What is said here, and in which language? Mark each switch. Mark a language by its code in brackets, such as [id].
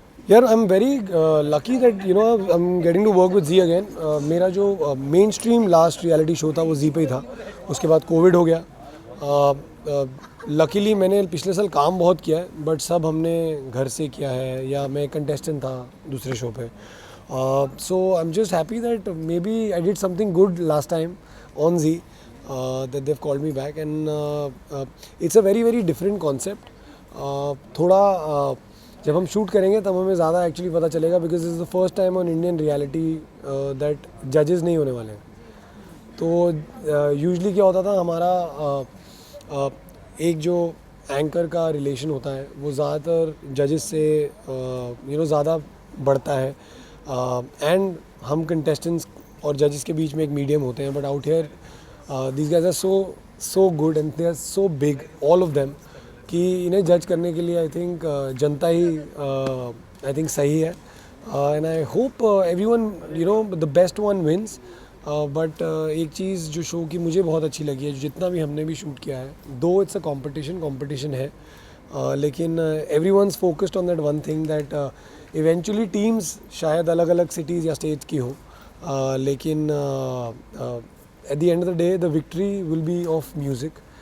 [en] यार I am very lucky that you know I am getting to work with Zee again. [hi] मेरा जो main stream last reality show था वो जी पे ही था, उसके बाद कोविड हो गया। लकीली मैंने पिछले साल काम बहुत किया है, बट सब हमने घर से किया है, या मैं कंटेस्टेंट था दूसरे शो पे। [en] So I'm just happy that maybe I did something good last time on Z, that they've called me back, and it's a very very different concept. [hi] थोड़ा जब हम शूट करेंगे तब हमें ज़्यादा एक्चुअली पता चलेगा, because [en] is the first time on Indian reality [hi] that जजेस नहीं होने वाले हैं। तो यूजुअली क्या होता था, हमारा एक जो एंकर का रिलेशन होता है वो ज़्यादातर जजेस से ज़्यादा बढ़ता है, एंड हम कंटेस्टेंट्स और जजेस के बीच में एक मीडियम होते हैं। [en] but out here this guys are so good and they are so big, all of them, [hi] कि इन्हें जज करने के लिए I think Janata he I think सही है। [en] and I hope everyone, you know, the best one wins. [hi] But एक चीज़ जो शो की मुझे बहुत अच्छी लगी है, जितना भी हमने भी शूट किया है, दो इट्स अ कंपटीशन है, लेकिन [en] everyone's focused on that one thing that eventually [hi] teams शायद अलग अलग सिटीज़ या स्टेट्स की हो, लेकिन [en] At the end of the day the victory will be of music.